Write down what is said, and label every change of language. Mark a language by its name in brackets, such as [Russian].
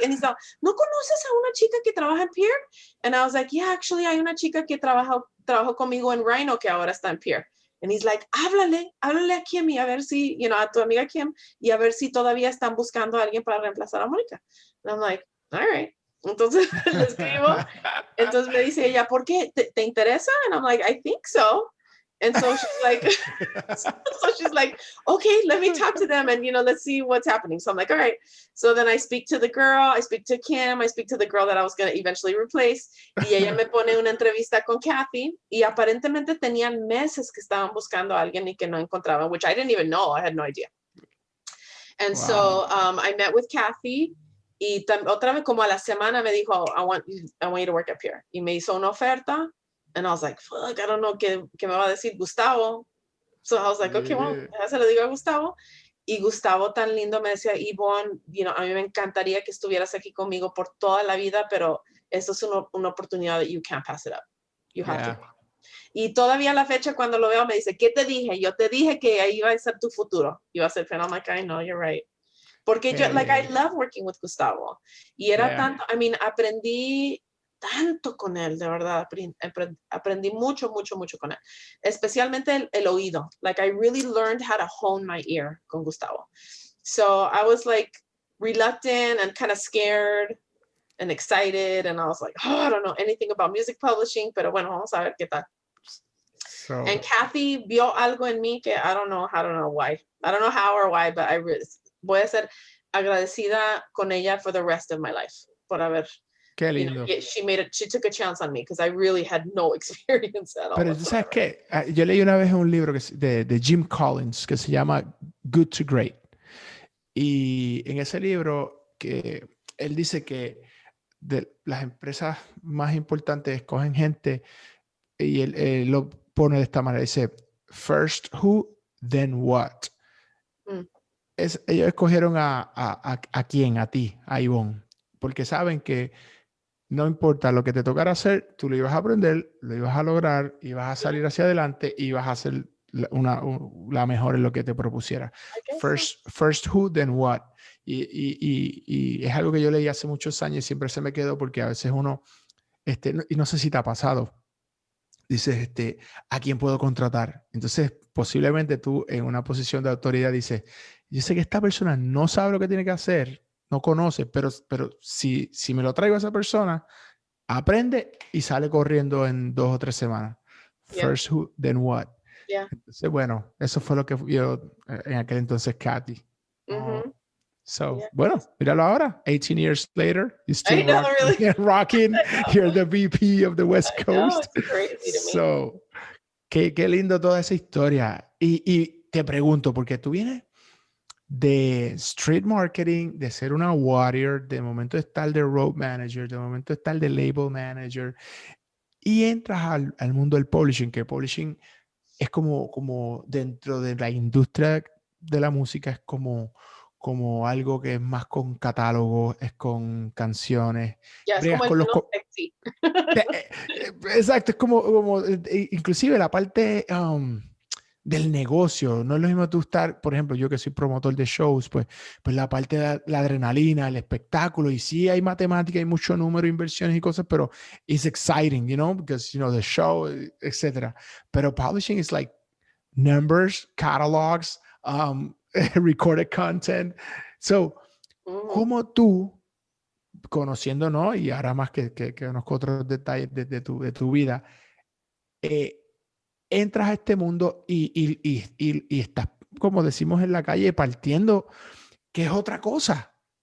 [English] And he's like, [Spanish] ¿no conoces a una chica que trabaja en Peer? [English] And I was like, yeah, actually, [Spanish] hay una chica que trabajó conmigo en RHINO que ahora está en Peer. [English] And he's like, [Spanish] háblale a Kim y a ver si, a tu amiga Kim, y a ver si todavía están buscando a alguien para reemplazar a Mónica. [English] And I'm like, all right. [Spanish] Entonces le escribo. Entonces me dice ella, ¿por qué? ¿Te interesa? [English] And I'm like, I think so. And so she's like, okay, let me talk to them and, let's see what's happening. So I'm like, all right. So then I speak to the girl, I speak to Kim, I speak to the girl that I was going to eventually replace. [Spanish] Y ella me pone una entrevista con Kathy y aparentemente tenían meses que estaban buscando a alguien y que no encontraban, [English] which I didn't even know. I had no idea. And so I met with Kathy [Spanish] y otra vez como a la semana me dijo, [English] I want you to work up here. [Spanish] Y me hizo una oferta. [English] And I was like, fuck, I don't know [Spanish] qué me va a decir Gustavo. [English] So I was like, okay, well, [Spanish] ya se lo digo a Gustavo. Y Gustavo tan lindo me decía, Yvonne, a mí me encantaría que estuvieras aquí conmigo por toda la vida, pero esto es una oportunidad [English] that you can't pass it up. You have to. [Spanish] Y todavía a la fecha cuando lo veo me dice, ¿qué te dije? Yo te dije que ahí iba a ser tu futuro. Iba a ser, [English] and I'm like, I know, you're right. [Spanish] Porque yo, [English] I love working with Gustavo. [Spanish] Y era tanto, aprendí tanto con él, de verdad, aprendí mucho con él, especialmente el oído. [English] Like I really learned how to hone my ear [Spanish] con Gustavo. [English] So I was like reluctant and kind of scared and excited, and I was like, oh, I don't know anything about music publishing, [Spanish] pero bueno, vamos a ver qué tal. [English] So, And Kathy [Spanish] vio algo en mí que [English] I don't know why. I don't know how or why, but [Spanish] voy a ser agradecida con ella [English] for the rest of my life. [Spanish] Por haber, qué lindo. [English] She took a chance on me because I really had no experience at all. [Spanish] Pero tú sabes que yo leí una vez un libro de Jim Collins que se llama Good to Great. Y en ese libro que él dice que de las empresas más importantes escogen gente y él lo pone de esta manera. Dice, [English] first who, then what. [Spanish] Ellos escogieron a quién, a ti, a Yvonne, porque saben que no importa lo que te tocara hacer, tú lo ibas a aprender, lo ibas a lograr, ibas a salir hacia adelante y ibas a ser la mejor en lo que te propusiera. [English] First who, then what. [Spanish] Y es algo que yo leí hace muchos años y siempre se me quedó porque a veces uno, y no sé si te ha pasado, dices, ¿a quién puedo contratar? Entonces, posiblemente tú en una posición de autoridad dices, yo sé que esta persona no sabe lo que tiene que hacer, no conoce, pero si me lo traigo a esa persona, aprende y sale corriendo en 2 o 3 semanas. [English] First who, then what. [Spanish] Entonces, bueno, eso fue lo que yo en aquel entonces, Kathy. Bueno, míralo ahora, [English] 18 years later, you're still rocking. You're the VP of the West Coast. It's crazy to me. [Spanish] So, qué lindo toda esa historia. Y te pregunto, porque tú vienes de street marketing, de ser una warrior, de momento estar de road manager, de momento estar de label manager, y entras al mundo del publishing, que publishing es como dentro de la industria de la música, es como algo que es más con catálogos, es con canciones. Es como el sexy. Exacto, es como inclusive la parte del negocio. No es lo mismo tú estar, por ejemplo, yo que soy promotor de shows, pues la parte de la adrenalina, el espectáculo, y sí hay matemática, hay mucho número, inversiones y cosas, pero [English] it's exciting, because, the show, etc. Pero publishing is like numbers, catalogs, recorded content. [Spanish] So, ¿cómo tú, conociendo, y ahora más que conozco otros detalles de tu vida, entras a este mundo y estás, como decimos en la calle, partiendo, que es otra cosa?